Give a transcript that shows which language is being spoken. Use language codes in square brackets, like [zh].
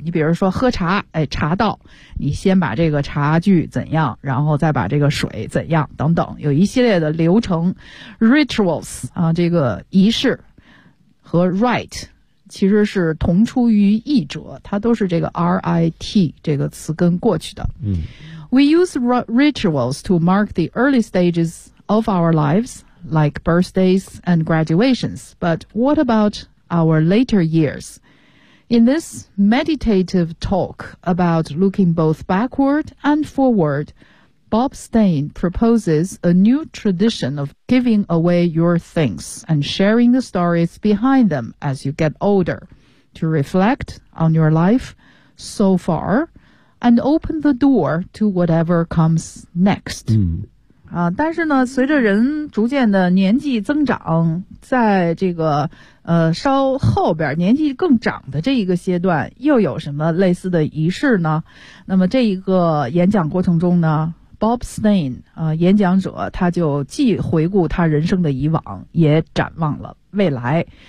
[zh] 你比如说喝茶，哎，茶道，你先把这个茶具怎样，然后再把这个水怎样等等，有一系列的流程 ，rituals 啊，这个仪式和 write。其实是同出于译者，它都是这个 RIT 这个词根过去的。 [en] We use rituals to mark the early stages of our lives, like birthdays and graduations. But what about our later years? In this meditative talk about looking both backward and forward, Bob Stein proposes a new tradition of giving away your things and sharing the stories behind them as you get older to reflect on your life so far and open the door to whatever comes next. [zh] 但是呢，随着人逐渐的年纪增长，在这个稍后边年纪更长的这一个阶段，又有什么类似的仪式呢？那么这一个演讲过程中呢，Bob Stein 演讲者他就既回顾他人生的以往，也展望了未来。